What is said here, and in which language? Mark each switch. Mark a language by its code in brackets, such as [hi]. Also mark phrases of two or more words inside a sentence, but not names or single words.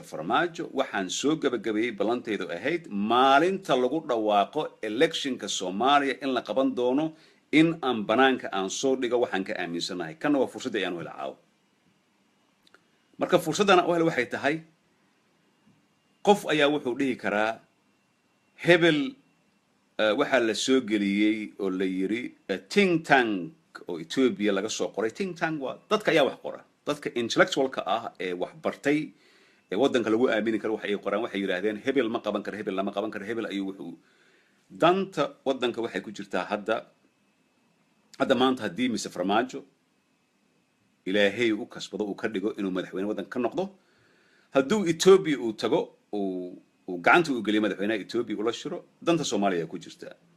[so] Farmaajo waxaan soo gabagabeeyay ballanteedu ahayd maalinta lagu dhawaaqo electionka Soomaaliya in la qaban doono in aan banaanka aan soo dhigo waxaan ka aaminsanahay kana waa fursad ayaan u helaa marka fursadana oo waxay tahay qof ayaa wuxuu dhihi karaa hebel waxa la soo geliyay oo la yiri [en] think tank [so] oo Ethiopia laga soo qoray [en] think tank [so] waa dadka ayaa wax qora dadka intellectualka ah ee wax bartay ee wadanka lagu aamini karo waxay qoraan waxay yiraahdeen hebel ma qaban karo hebel lama qaban karo hebel ayuu wuxuu danta wadanka waxay ku jirtaa hadda maanta haddii Mr. Farmaajo ilaahay u kasbado uu ka dhigo inuu madaxweyne wadanka ka noqdo hadduu Ethiopia uu tago uu gacanta u geliyo madaxweynaha Ethiopia ula shiro danta Soomaaliya ku jirta